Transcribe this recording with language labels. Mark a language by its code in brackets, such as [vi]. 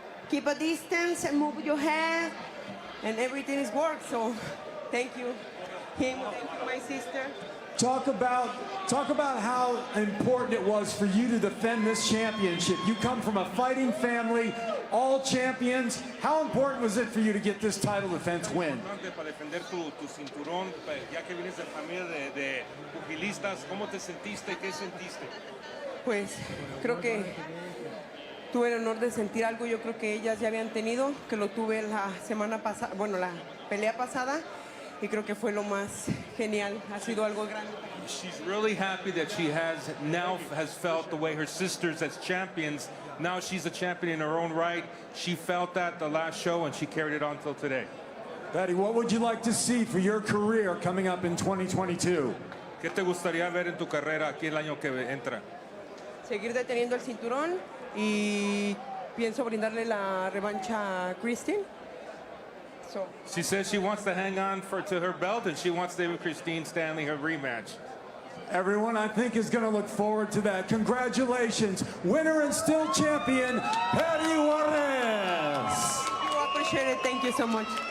[en] Keep a distance and move your head. And everything is work, so thank you. him and my sister. Talk about how important it was for you to defend this championship. You come from a fighting family, all champions. How important was it for you to get this title defense win? [es] Para defender tu cinturón, ya que vienes de familia de pugilistas, ¿cómo te sentiste? ¿Qué sentiste? Pues creo que tuve el honor de sentir algo, yo creo que ellas ya habían tenido, que lo tuve la semana pasada, bueno, la pelea pasada, y creo que fue lo más genial, ha sido algo grande. [en] She's really happy that she has felt the way her sisters as champions. Now she's a champion in her own right. She felt that the last show and she carried it on till today. Patty, what would you like to see for your career coming up in 2022? [es] ¿Qué te gustaría ver en tu carrera aquí el año que entra? Seguir deteniendo el cinturón y pienso brindarle la revancha a Christine. [en] So. She says she wants to hang on to her belt and she wants to give Christine Stanley her rematch. Everyone, I think, is going to look forward to that. Congratulations, winner and still champion, Patty Juarez. I appreciate it. Thank you so much.